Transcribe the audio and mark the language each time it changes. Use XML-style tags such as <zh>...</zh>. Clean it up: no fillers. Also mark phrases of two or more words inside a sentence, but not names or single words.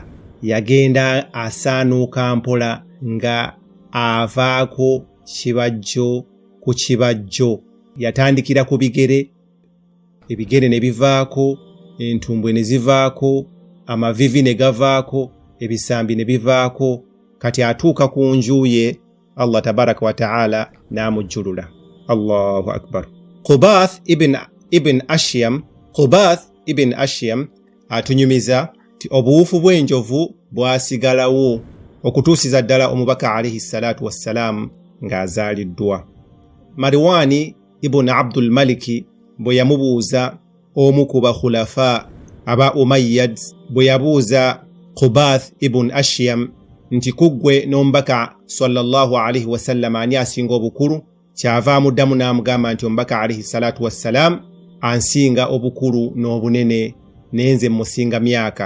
<lg>Yagenda asaanuuka mpola nga avaako kibajjo ku kibajjo. Yatandikira ku bigere, ebigere ne bivaako, entumbwe ne zivaako, amavivi ne gavaako, ebisambi ne bivaako. Kati atuuka ku nju ye,</lg> <ar>الله تبارك وتعالى</ar> <lg>n'amujjulula.</lg> <ar>الله أكبر.</ar> <lg>Qubath ibn Ashyam atunyumiza ti obuwufu bw'enjovu bwasigalawo okutuusiza ddala omubaka</lg> <ar>عليه الصلاة والسلام</ar> <lg>ng'azaaliddwa. Marwani ibn Abdul Maliki bwe yamubuuza omu ku bakhulafa aba Umayyad, bwe yabuuza Qubath ibn Ashyam nti kuggwe n'omubaka</lg> <ar>صلى الله عليه وسلم</ar> <lg>ani asinga obukulu, kyava amuddamu n'amugamba nti omubaka</lg> <ar>عليه الصلاة والسلام</ar> <lg>ansinga obukulu n'obunene, nenze musinga myaka.</lg>